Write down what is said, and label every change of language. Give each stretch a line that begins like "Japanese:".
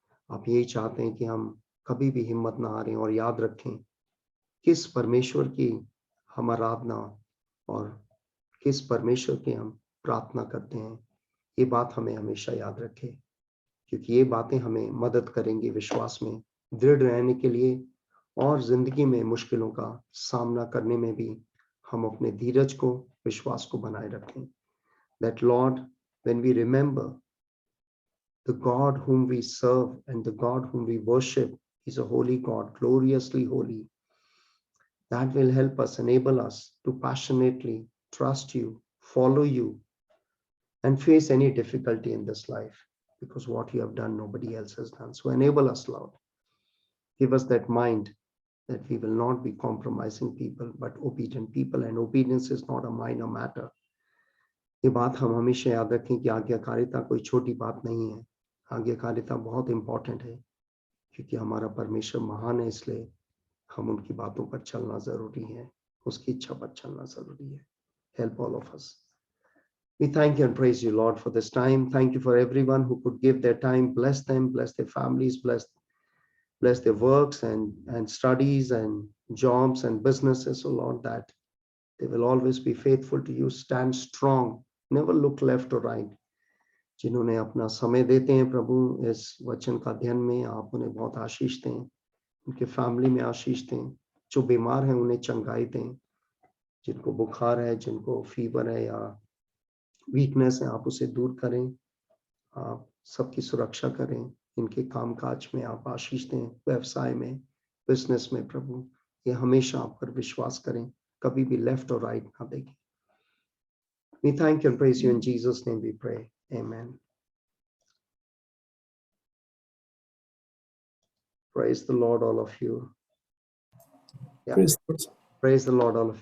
Hindi: आप यही चाहते हैं कि हम कभी भी हिम्मत ना हारें, और याद रखें किस परमेश्वर की हम आराधना और किस परमेश्वर की हम प्रार्थना करते हैं. ये बात हमें हमेशा याद रखें, क्योंकि ये बातें हमें मदद करेंगी विश्वास में दृढ़ रहने के लिए, और जिंदगी में मुश्किलों का सामना करने में भी हम अपने धीरज को, विश्वास को बनाए रखें.
English: That Lord, when we remember the God whom we serve and the God whom we worship is a holy God, gloriously holy, that will help us, enable us to passionately trust you, follow you, and face any difficulty in this life, because what you have done, nobody else has done. So enable us, Lord. Give us that mind that we will not be compromising people, but obedient people, and obedience is not a minor matter.
Hindi: ये बात हम हमेशा याद रखें कि आज्ञाकारिता कोई छोटी बात नहीं है. आज्ञाकारिता बहुत इंपॉर्टेंट है, क्योंकि हमारा परमेश्वर महान है, इसलिए हम उनकी बातों पर चलना जरूरी है, उसकी इच्छा पर चलना जरूरी है.
English: Help all of us. We thank you and praise you, Lord, for this time. Thank you for everyone who could give their time. Bless them, bless their families, bless their works and studies and jobs and businesses, oh Lord, that they will always be faithful to you. Stand strong, never look left or right.
Hindi: जिन्होंने अपना समय देते हैं प्रभु इस वचन का अध्ययन में, आप उन्हें बहुत आशीष दें, उनके फैमिली में आशीष दें, जो बीमार हैं उन्हें चंगाई दें, जिनको बुखार है, जिनको फीवर है या वीकनेस है, आप उसे दूर करें, आप सबकी सुरक्षा करें, इनके कामकाज में आप आशीष दें, व्यवसाय में, बिजनेस में प्रभु, ये हमेशा आप पर विश्वास करें, कभी भी लेफ्ट और राइट ना देखें।
English: We thank you and praise you in Jesus' name we pray. Amen. Praise the Lord, all of you. Yeah. Praise the Lord. Praise the Lord, all of you.